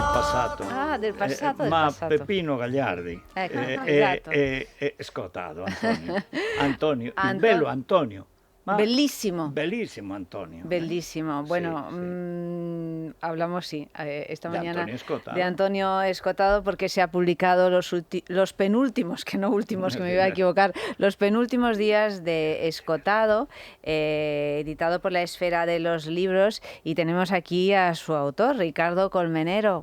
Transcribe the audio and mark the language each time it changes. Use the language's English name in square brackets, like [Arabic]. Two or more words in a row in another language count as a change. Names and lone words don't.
[Italian] passato. Del passato, del ma passato. Peppino Gagliardi Esatto. è scottato, Antonio, il bello Antonio. Ma bellissimo. Bellissimo Antonio. [Spanish] Bellísimo. Bueno, sí. Hablamos, esta de mañana Antonio Escotado. de Antonio Escotado, porque se ha publicado los penúltimos, que no últimos, que me iba a equivocar, los penúltimos días de Escotado, editado por la Esfera de los Libros, y tenemos aquí a su autor, Ricardo Colmenero.